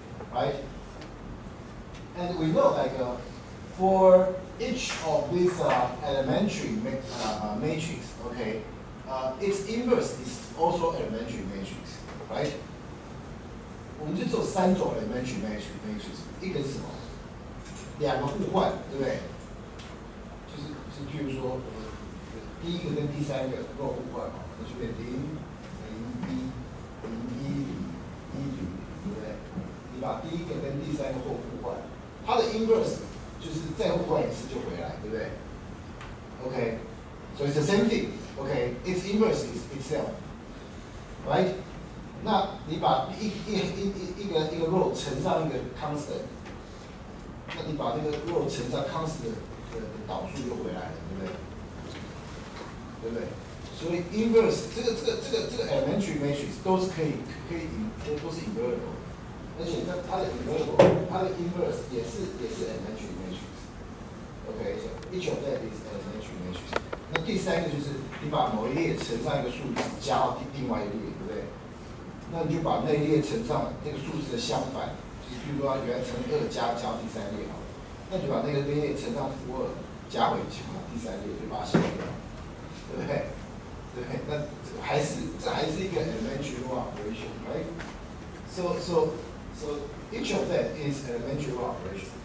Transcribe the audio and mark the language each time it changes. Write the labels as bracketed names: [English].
[English] Right? And we know like for each of these elementary matrix, okay, its inverse is also elementary matrix, right? [Chinese] 我们就只有3种 elementary matrix， 一个是什么？两个互换，对不对？就是譬如说，第一个跟第三个如果互换嘛，那就变0、0、1、0、1、0、对不对？你把第一个跟第三个互换，它的 inverse 就是再互换一次就回来，对不对 ？ [English] OK， so it's the same thing. OK, its inverse is itself, right? [Chinese] 那你把一个 row 乘上一个 constant， 那你把这个 row 乘上 constant 的导数就回来了，对不对？对不对？所以 inverse 这个 elementary matrix 都是可以都是 invertible， 而且它的 invertible 它的 inverse 也是 elementary matrix。 [English] OK， so each of that is elementary matrix。 [Chinese] 那第三个就是你把某一列乘上一个数字加到另外一列，对不对？那你就把那一列乘上那个数字的相反，就是比如说原来乘2加第三列好了，那就把那个列乘上负2加回第三列，就把它消掉，对不对？对，那这还是一个 elementary row operation, right? [English] So each of that is elementary row operation.